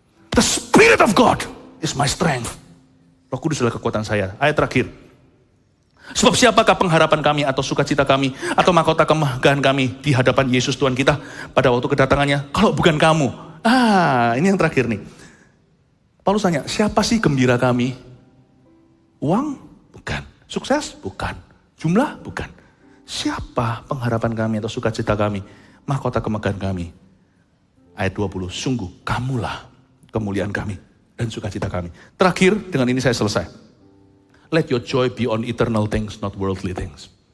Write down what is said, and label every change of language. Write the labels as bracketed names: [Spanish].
[English] The Spirit of God is my strength. [Indonesian] Roh Kudus adalah kekuatan saya. Ayat terakhir. Sebab siapakah pengharapan kami atau sukacita kami atau mahkota kemegahan kami di hadapan Yesus Tuhan kita pada waktu kedatangannya kalau bukan kamu. Ini yang terakhir nih. Paulus tanya, siapa sih gembira kami? Uang? Bukan. Sukses? Bukan. Jumlah? Bukan. Siapa pengharapan kami atau sukacita kami? Mahkota kemegahan kami. Ayat 20. Sungguh kamulah kemuliaan kami dan sukacita kami. Terakhir, dengan ini saya selesai. [English] Let your joy be on eternal things, not worldly things.